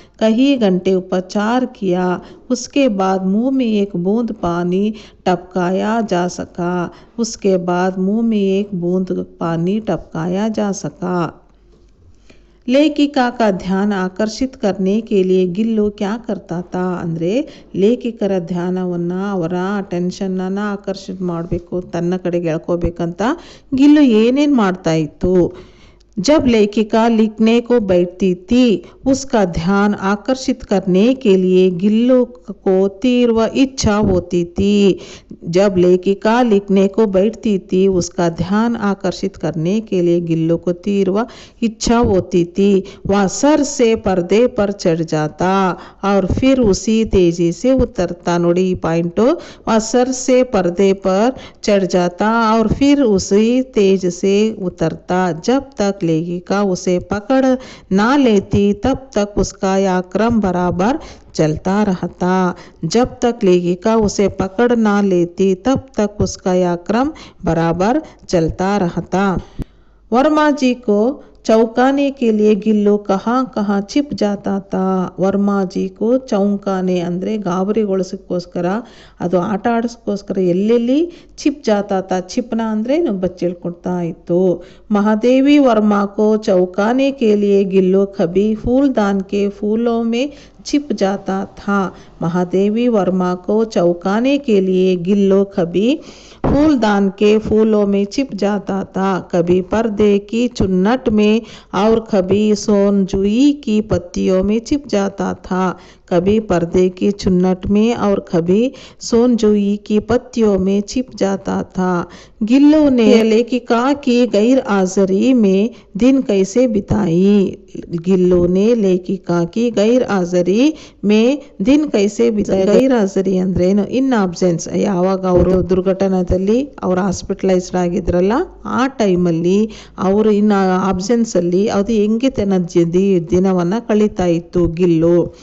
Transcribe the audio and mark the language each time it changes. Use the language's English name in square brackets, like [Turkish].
[Hindi] कई घंटे उपचार किया। उसके बाद मुंह में एक बूंद पानी टपकाया जा सका। उसके बाद मुंह में एक बूंद पानी टपकाया जा सका। लेखिका का ध्यान ಆಕರ್ಷಿತ करने के लिए ಗಿಲ್ಲು क्या करता था? [Kannada] ಅಂದರೆ ಲೇಖಿಕರ ಧ್ಯಾನವನ್ನು ಅವರ ಅಟೆನ್ಷನ್ನ ಆಕರ್ಷಿತ ಮಾಡಬೇಕು, ತನ್ನ ಕಡೆಗೆ ಎಳ್ಕೋಬೇಕಂತ ಗಿಲ್ಲು ಏನೇನು ಮಾಡ್ತಾ ಇತ್ತು? [Hindi] जब लेखिका लिखने को बैठती थी उसका ध्यान आकर्षित करने के लिए गिल्लू को तीव्र इच्छा होती थी। जब लेखिका लिखने को बैठती थी उसका ध्यान आकर्षित करने के लिए गिल्लू को तीव्र इच्छा होती थी। वह सर से पर्दे पर चढ़ जाता और फिर उसी तेजी से उतरता। नोड़ी पॉइंट, वह सर से पर्दे पर चढ़ जाता और फिर उसी तेज से उतरता। जब तक लेखिका उसे पकड़ ना लेती तब तक उसका यह क्रम बराबर चलता रहता। जब तक लेखिका उसे पकड़ ना लेती तब तक उसका यह क्रम बराबर चलता रहता। वर्मा जी को चौंकाने के लिए ಗಿಲ್ಲು कहाँ कहाँ छिप जाता था? [Kannada] ವರ್ಮಾ ಜಿ ಕೋ ಚೌಂಕಾನೆ ಅಂದರೆ ಗಾಬರಿಗೊಳಿಸೋಕ್ಕೋಸ್ಕರ, ಅದು ಆಟ ಆಡಿಸ್ಕೋಸ್ಕರ ಎಲ್ಲೆಲ್ಲಿ [Hindi] छिप जाता था, [Kannada] छिपನ ಅಂದರೆ ಬಚ್ಚಿಳ್ಕೊಳ್ತಾ ಇತ್ತು। [Hindi] महादेवी वर्मा को चौंकाने के लिए गिल्लू कभी फूलदान के फूलों में छिप जाता था। महादेवी वर्मा को चौंकाने के लिए गिल्लू कभी फूलदान के फूलों में छिप जाता था। कभी पर्दे की चुन्नट में और कभी सोनजुई की पत्तियों में छिप जाता था। कभी पर्दे की चुन्नट में और कभी सोनजुई की पत्तियों में छिप जाता था। गिल्लू ने लेखिका की गैर हाजिरी में दिन कैसे बिताई? गिल्लू ने लेखिका की गैर हाजिरी में दिन कैसे बिताई? [Kannada] ಗೈರ್ ಹಾಜರಿ ಅಂದ್ರೇನು? ಇನ್ ಆಬ್ಸೆನ್ಸ್, ಯಾವಾಗ ಅವರು ದುರ್ಘಟನೆಯಲ್ಲಿ ಅವ್ರು ಹಾಸ್ಪಿಟಲೈಸ್ಡ್ ಆಗಿದ್ರಲ್ಲ ಆ ಟೈಮಲ್ಲಿ ಅವರು ಇನ್ನು ಆಬ್ಸೆನ್ಸಲ್ಲಿ ಅದು ಹೆಂಗೆ ತನ್ನ ದಿನವನ್ನು ಕಳೀತಾ ಇತ್ತು ಗಿಲ್ಲು।